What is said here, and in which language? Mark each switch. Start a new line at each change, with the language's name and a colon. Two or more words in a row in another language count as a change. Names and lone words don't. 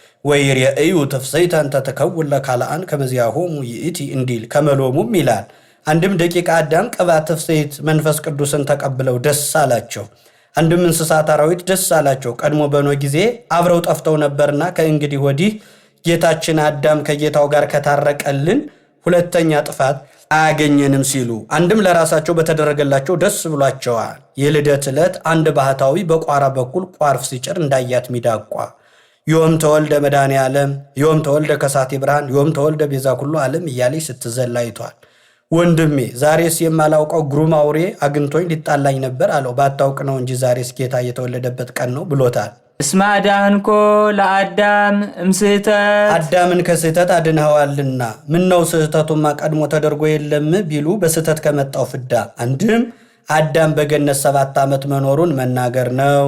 Geez: ወይሬእዩ ተፍሰይታ እንተ ተከውን ለካልአን ከመዚያሆሙ ይእቲ
Amharic: እንዲል ከመሎሙም ይላል። አንድም ደቂቀ አዳም ቅባት ተፍሰይት መንፈስ ቅዱስን ተቀብለው ደስ አላቸው። አንድም እንስሳት አራዊት ደስ አላቸው። ቀድሞ በኖህ ጊዜ አብረው ጠፍተው ነበርና ከእንግዲህ ወዲህ ጌታችን አዳም ከጌታው ጋር ከታረቀልን ሁለተኛ ጥፋት አያገኘንም ሲሉ አንድም ለራሳቸው በተደረገላቸው ደስ ብሏቸዋል። የልደት ዕለት አንድ ባህታዊ በቋራ በኩል ቋርፍ ሲጭር እንዳያት ሚዳቋ
Geez: ዮም ተወልደ መድኃኔ ዓለም ዮም ተወልደ ከሳቴ ብርሃን ዮም ተወልደ ቤዛ ኩሉ ዓለም
Amharic: እያለች ስትዘላይቷል። ወንድሜ ዛሬስ የማላውቀው ግሩም አውሬ አግኝቶኝ ሊጣላኝ ነበር አለው። ባታውቅ ነው እንጂ ዛሬስ ጌታ የተወለደበት ቀን ነው ብሎታል።
Geez: እስመ አዳንኮ ለአዳም እምስህተት
Amharic: አዳምን ከስህተት አድንኸዋልና ምን ነው ስህተቱማ ቀድሞ ተደርጎ የለም ቢሉ በስህተት ከመጣው ፍዳ አንድም አዳም በገነት 7 ዓመት መኖሩን መናገር ነው።